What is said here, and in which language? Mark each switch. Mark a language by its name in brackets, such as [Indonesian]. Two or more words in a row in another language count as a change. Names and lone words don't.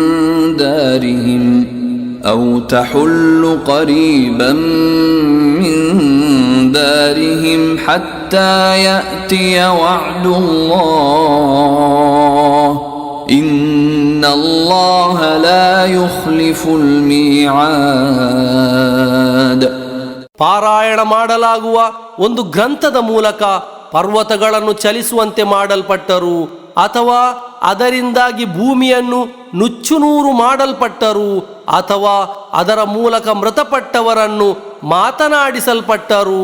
[Arabic] دارهم حتى يأتي وعد الله إن الله لا يخلف الميعاد. [Kannada] ಪಾರಾಯಣ ಮಾಡಲಾಗುವ ಒಂದು ಗ್ರಂಥದ ಮೂಲಕ ಪರ್ವತಗಳನ್ನು ಚಲಿಸುವಂತೆ ಮಾಡಲ್ಪಟ್ಟರು, ಅಥವಾ ಅದರಿಂದಾಗಿ ಭೂಮಿಯನ್ನು ನುಚ್ಚುನೂರು ಮಾಡಲ್ಪಟ್ಟರು, ಅಥವಾ ಅದರ ಮೂಲಕ ಮೃತಪಟ್ಟವರನ್ನು ಮಾತನಾಡಿಸಲ್ಪಟ್ಟರು.